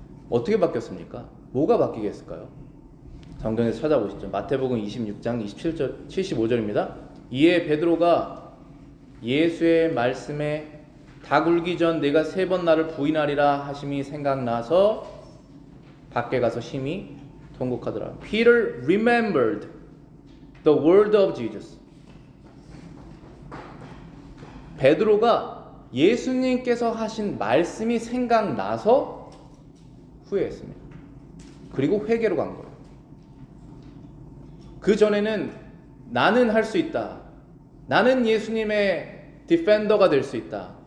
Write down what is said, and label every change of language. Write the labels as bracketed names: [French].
[Korean] 어떻게 바뀌었습니까? 뭐가 바뀌겠을까요? 성경에서 찾아보시죠. 마태복음 26장 27절, 75절입니다. 이에 베드로가 예수의 말씀에 다 굴기 전 내가 3번 나를 부인하리라 하심이 생각나서 밖에 가서 심히 통곡하더라. [English] Peter remembered the word of Jesus. [Korean] 베드로가 예수님께서 하신 말씀이 생각나서 후회했습니다. 그리고 회개로 간 거예요. 그 전에는 나는 할 수 있다. 나는 예수님의 디펜더가 될 수 있다.